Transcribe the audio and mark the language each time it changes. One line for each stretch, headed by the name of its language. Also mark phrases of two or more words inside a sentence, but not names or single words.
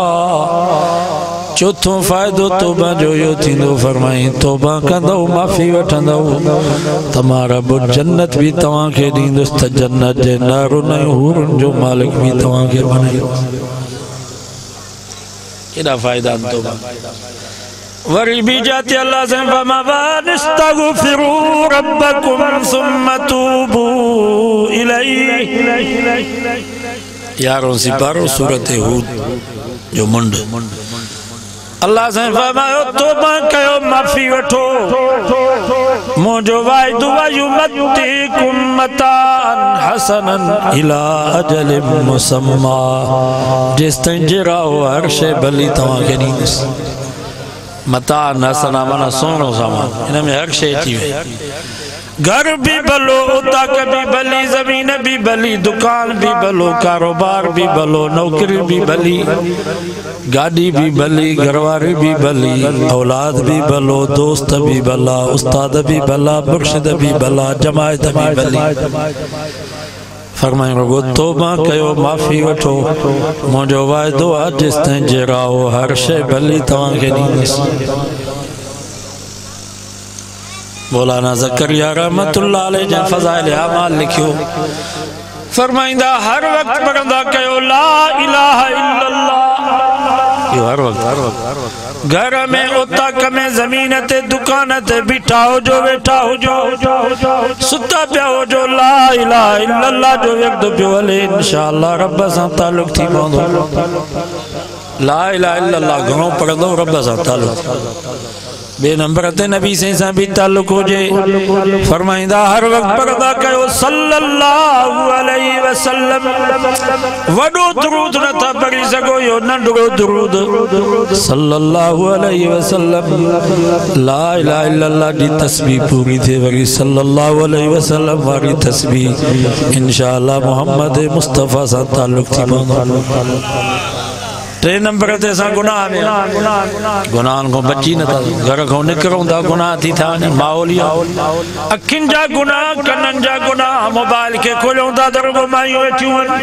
Sindhi: चौथों फ़ाइदो तौबा जो इहो थींदो फरमाई तौबा कंदो माफ़ी वठंदो त मां रब जन्नत बि तव्हांखे ॾींदुसि त जन्नत जे नारुनि ऐं हूरुनि जो मालिक बि तव्हांखे बणाईंदो। केॾा फ़ाइदा आहिनि तौबा। वरी बि जाते अल्लाह से फरमाइस्तग़फ़िरू
Arabic: ربكم ثم توبوا إليه.
Sindhi: 11 सिपारो सूरत हूद जो मुंड। अल्लाह से फरमायो तौबा कयो माफ़ी वठो मुंहिंजो वाइदो
Arabic: يمتعكم متاعا حسنا إلى أجل مسمى.
Sindhi: जेसिताईं जिराओ हर शइ भली तव्हांखे ॾींदुसि।
Arabic: متاعا حسنا
Sindhi: माना सुहिणो सामान। हिन में हर शइ अची वई। घर भी भलो उताक भी भली ज़मीन भी भली दुकान भी भलो कारोबार भी भलो नौकरी भी भली गाड़ी भी भली घरवारी भी भली औलाद भी भलो दोस्त भी भला उस्ताद भी भला मुर्शिद भी भला जमायत भी भली। फरमाए रुगो तौबा कयो माफ़ी वठो मुंहिंजो वाइदो आहे जेसिताईं जिराओ हर शइ भली तव्हांखे ॾींदुसि। मौलाना ज़करिया
Arabic: رحمة الله عليه
Sindhi: जन फ़ज़ाइल आमाल लिखियो फरमाइंदा हर वक्त पढ़ंदा कयो
Arabic: لا إله إلا الله.
Sindhi: यो हर वक्त घर में उताक में ज़मीन ते दुकान ते बीठा हो जो वेठा हो जो सुता पिया हो जो
Arabic: لا إله إلا الله
Sindhi: जो वक्त पियो हले इंशाअल्लाह रब सां ताल्लुक़ थी पवंदो।
Arabic: لا إله إلا الله
Sindhi: घणो पढ़ंदो रब सां ताल्लुक़। बे नंबर ते नबी से भी ताल्लुक़ हुजे। फरमाइंदा हर वक्त पढ़ंदा कयो
Arabic: صلى الله عليه وسلم.
Sindhi: वॾो दुरूद नथा पढ़ी सघो यो नंढड़ो दुरूद
Arabic: صلى الله عليه وسلم. لا إله إلا الله
Sindhi: जी तस्बीह पूरी थे वरी
Arabic: صلى الله عليه وسلم
Sindhi: वारी तस्बीह इंशाअल्लाह मोहम्मद मुस्तफ़ा सां ताल्लुक़ थी पवंदो। 3 नंबर ते असां गुनाह में गुनाहनि खां बची नथा घर खां निकिरूं था गुनाह थी था वञनि। माहौलिया अखियुनि जा गुनाह कननि जा गुनाह मोबाइल खे खोलियूं था त रुगो मायूं वेठियूं आहिनि।